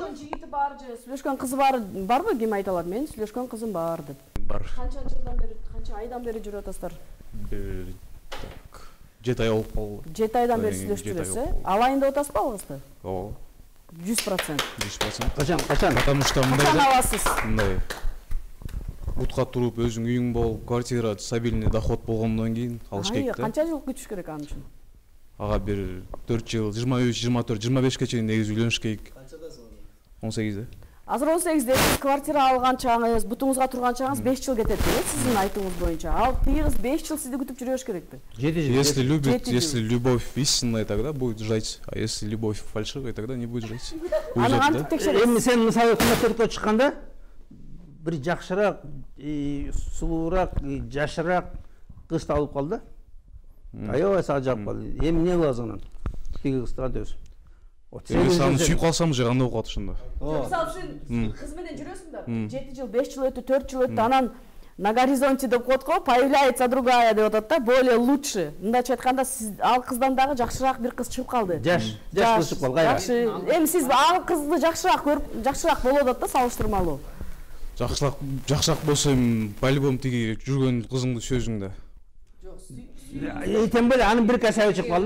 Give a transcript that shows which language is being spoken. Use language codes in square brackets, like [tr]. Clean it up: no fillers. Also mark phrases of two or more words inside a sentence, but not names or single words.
[ky] сүйлөшкөн жигити бар же сүйлөшкөн кызы барбы? Ким айта алат? Мен сүйлөшкөн кызым бар деп. Бар. Канча жылдан бери, канча айдан бери жүрүп атасыздар? Бир так 7 ай болуп калды. 7 айдан бери сүйлөшүп жүрөсүз, Алайын деп атасызбы ал кызды? Ооба. 100%. 100%. Качан? [ru] Потому что [ky] Качан аласыз? мындай бутка туруп өзүң үйүң болуп, квартира [ru] стабильный доход [ky] болгондон кийин алыш керек да. Канча жыл күтүш керек аны үчүн? Ага бир 4 жыл, 23, 24, 25 чейин негизи үйлөнүш керек. Канчадасың? 18-де. Азыр 18-де сиз квартира алган чагыңыз, бутуңузга турган чагыңыз 5 жыл кетет деп, сиздин айтууңуз боюнча. Ал тиги кыз 5 жыл сизди күтүп жүрөш керекпи? 7 жыл. [ru] Если любит, [ky] 7 жыл. [ru] если любовь истинная, тогда будет ждать. А если любовь фальшивая, тогда не будет ждать. [ky] Аны [ru] Уйдет, [ky] кантип да? текшересиз? Эми сен мисалы күнөттөргө чыкканда бир жакшыраак, сулуураак, жашыраак кыз табылып калды. Аябай сага жагып калды. Эми эмне кыласың анан? Тиги кызды кантебиз? Эми саны сүйүп калсам же кандай болуп калат ошондо? Мисалы сен кыз менен жүрөсүң да, 7 жыл, 5 жыл өтүп, 4 жыл өтүп, анан [ru] на горизонте [ky] деп коет го, [ru] появляется другая [ky] деп атат да, [ru] более лучше. [ky] Мындайча айтканда, сиз ал кыздан дагы жакшыраак бир кыз чыгып калды. Жаш кыз чыгып калды. Жакшы. Эми сиз ал кызды жакшыраак көрүп, жакшыраак болуп атат да, салыштырмалуу. Жакшыраак болсо эми по-любому тиги жүргөн кызыңды сөзүң да. [ru] Тем более [ky] анын бир касабы чыгып калды.